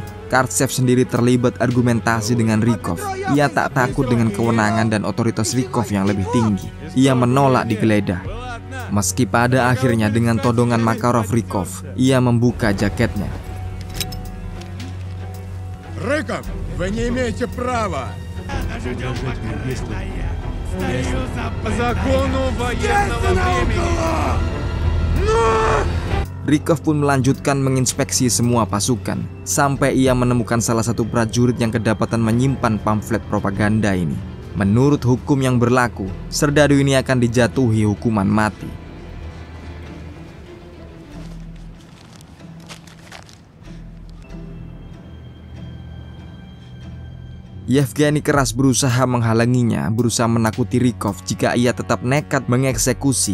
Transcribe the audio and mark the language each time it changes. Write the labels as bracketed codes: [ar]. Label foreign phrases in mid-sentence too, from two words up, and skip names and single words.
[id] Kartsev sendiri terlibat argumentasi dengan Rykov. Ia tak takut dengan kewenangan dan otoritas Rykov yang lebih tinggi. Ia menolak digeledah. Meski pada akhirnya dengan todongan Makarov Rykov, ia membuka jaketnya. Rykov, [ru] вы не имеете права. По закону военного времени. [id] Rykov pun melanjutkan menginspeksi semua pasukan, sampai ia menemukan salah satu prajurit yang kedapatan menyimpan pamflet propaganda ini. Menurut hukum yang berlaku, serdadu ini akan dijatuhi hukuman mati. Yevgeny keras berusaha menghalanginya, berusaha menakuti Rykov jika ia tetap nekat mengeksekusi.